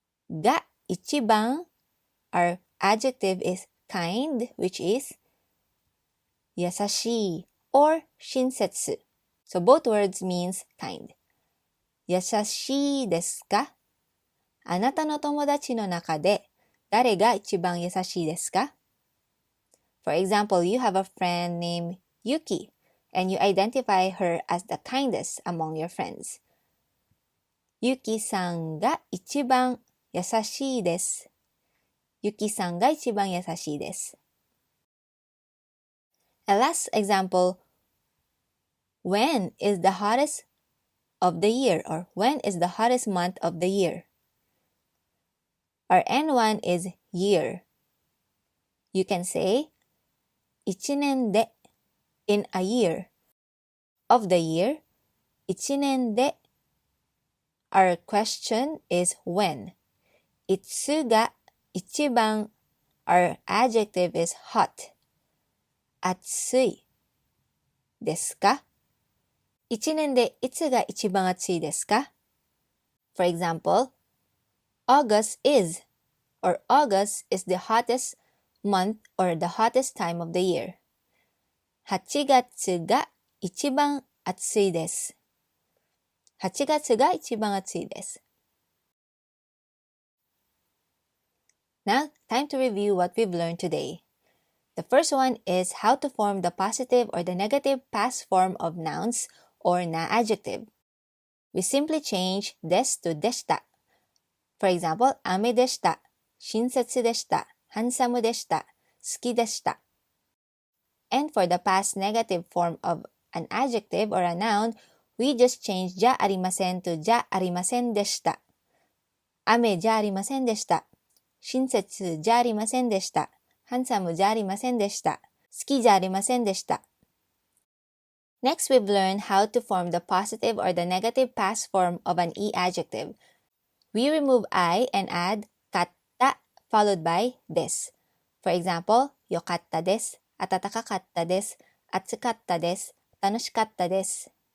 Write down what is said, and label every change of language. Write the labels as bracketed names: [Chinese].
[Japanese] が一番 [English] our adjective is kind, which is [Japanese] 優しい or 親切 [English] so both words means kind [Japanese] 優しいですかあなたの友達の中で誰が一番優しいですか [English] For example, you have a friend named Yuki and you identify her as the kindest among your friends. [Japanese] Yuki さんが一番優しいです。ゆきさんが一番優しいです。 [English] A last example, when is the hottest of the year or when is the hottest month of the year? Our N1 is year. You can say 一年で in a year. Of the year, 一年で Our question is when. [Japanese] いつが一番 [English] Our adjective is hot. [Japanese] 暑いですか？一年でいつが一番暑いですか？ [English] For example, August is or August is the hottest month or the hottest time of the year. [Japanese] 8月が一番暑いです。 8月が一番暑いです。 [English] Now, time to review what we've learned today. The first one is how to form the positive or the negative past form of nouns or na-adjective. We simply change des to deshita. For example, [Japanese] 雨でした、親切でした、handsomeでした、好きでした。 [English] And for the past negative form of an adjective or a noun, we just change じゃありません to じゃありませんでした。 [Japanese] 雨じゃありませんでした。親切じゃありませんでした。 handsomeじゃありませんでした。好きじゃありませんでした。 [English] Next, we've learned how to form the positive or the negative past form of an i-adjective. We remove I and add katta followed by desu. For example, [Japanese] よかったです、暖かかったです、暑かったです、楽しかったです。